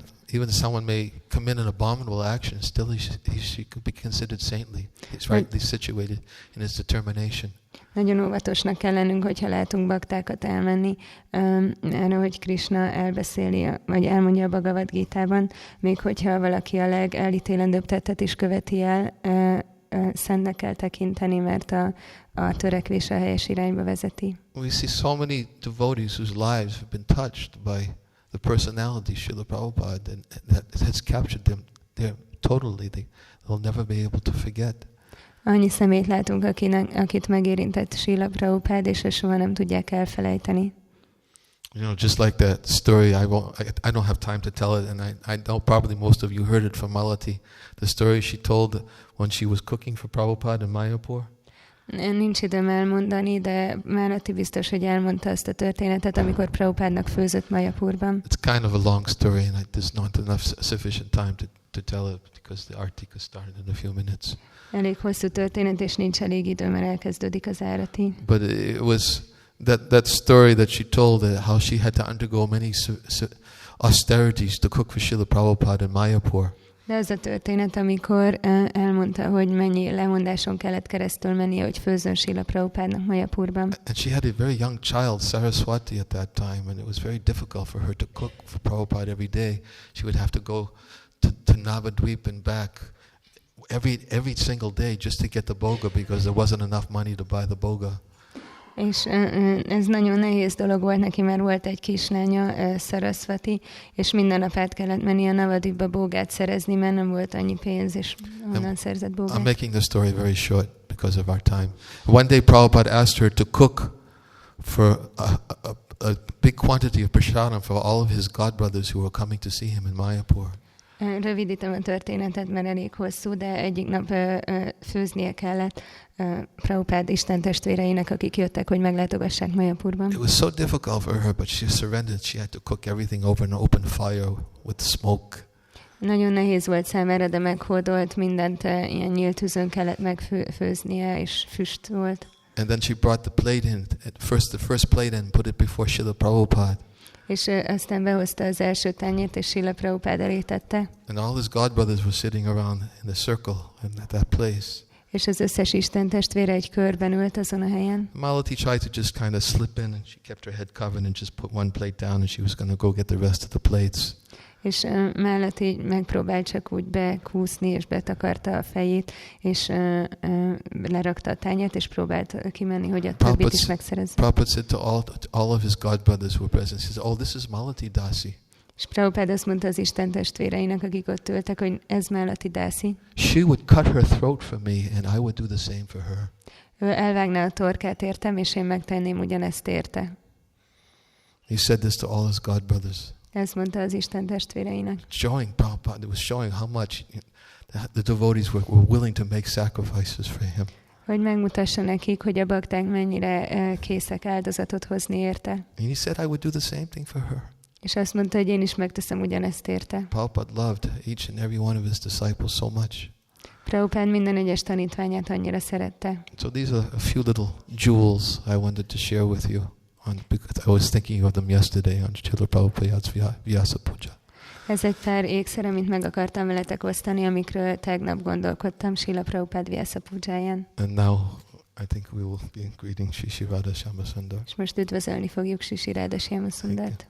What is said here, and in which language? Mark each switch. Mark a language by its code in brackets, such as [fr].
[en] Even someone may commit an abominable action, still he could be considered saintly. He's rightly situated in his determination. [hu] Nagyon óvatosnak kell lennünk, hogyha látunk baktákat elmenni, arra, hogy Krishna elbeszéli, vagy elmondja a Bhagavad Gitában, még hogyha valaki a legelítélendőbb tettet is követi el, szentnek kell tekinteni, mert a törekvés a helyes irányba vezeti. [en] We see so many devotees whose lives have been touched by the personality of Srila Prabhupada, and that has captured them there totally. They'll never be able to forget. [hu] Annyi személyt látunk, akit megérintett Srila Prabhupada, és soha nem tudják elfelejteni. [en] Just like that story, I don't have time to tell it, and I know probably most of you heard it from Malati. The story she told when she was cooking for Prabhupada in Mayapur. [hu] Nincs időm elmondani, de Malati biztos, hogy elmondta azt a történetet, amikor Prabhupádnak főzött Mayapurban. [en] It's kind of a long story, and there's not enough sufficient time to tell it because the artika started in a few minutes. [hu] Elég hosszú történet, és nincs elég idő, mert elkezdődik az árati. [en] But it was that story that she told, how she had to undergo many austerities to cook for Srila Prabhupada in Mayapur. [hu] De az a történet, amikor elmondta, hogy mennyi lemondáson kellett keresztül mennie, hogy főzzön Srila Prabhupádnak Mayapurban. [en] And she had a very young child, Saraswati, at that time, and it was very difficult for her to cook for Prabhupada every day. She would have to go to Navadvip and back every single day just to get the boga because there wasn't enough money to buy the boga. [hu] És ez nagyon nehéz dolog volt neki, mert volt egy kislánya, Saraswati, és minden nap át kellett menni a Navadvipba bógát szerezni, mert nem volt annyi pénz, és onnan szerzett bógát. [en] I'm making the story very short because of our time. One day Prabhupada asked her to cook for a big quantity of prasadam for all of his godbrothers who were coming to see him in Mayapur. [hu] Rövidítem a történetet, mert elég hosszú, de egyik nap főznie kellett Prabhupád Isten testvéreinek, akik jöttek, hogy meglátogassák Mayapurban. [en] It was so difficult for her, but she surrendered. She had to cook everything over an open fire with smoke. [hu] Nagyon nehéz volt számára, de meghódolt, mindent ilyen nyílt tűzön kellett megfőznie, és füst volt. [en] And then she brought the plate in, the first plate in, put it before Srila Prabhupada. [hu] És aztán behozta az első tányért, és Srila Prabhupád elé tette. [en] And all his godbrothers were sitting around in the circle at that place. [hu] És az összes Isten testvére egy körben ült azon a helyen. [en] Malati tried to just kind of slip in, and she kept her head covered and just put one plate down, and she was going to go get the rest of the plates. [hu] És Malati megpróbált csak úgy bekúszni, és betakarta a fejét, és lerakta a tányért, és próbált kimenni, hogy a többit is megszerezze. [en] Prabhupada said to all of his godbrothers who were present, he said, "Oh, this is Malati Dasi." [hu] És Prabhupád azt mondta az Isten testvéreinek, akik ott ültek, hogy ez Malati Dasi. [en] She would cut her throat for me, and I would do the same for her. [hu] Ő elvágná a torkát értem, és én megtenném ugyanezt érte. [en] He said this to all his godbrothers. [hu] Ezt mondta az Isten testvéreinek. [en] Showing Prabhupada, it was showing how much the devotees were willing to make sacrifices for him. [hu] Hogy megmutassa nekik, hogy a bakták mennyire készek áldozatot hozni érte. [en] And he said I would do the same thing for her. [hu] És azt mondta, hogy én is megteszem ugyanezt érte. [en] Prabhupada loved each and every one of his disciples so much. [hu] Prabhupád minden egyes tanítványát annyira szerette. [en] So these are a few little jewels I wanted to share with you. Because I was thinking of them yesterday on Srila Prabhupada's Vyasa Puja. [hu] Ez egy pár ékszer, amit meg akartam veletek osztani, amikről tegnap gondolkodtam Srila Prabhupád Vyasa Pujáján. [en] And now I think we will be greeting Shri Radha Shyama Sundar. [hu] És most üdvözölni fogjuk Shri Radha Shyama Sundart.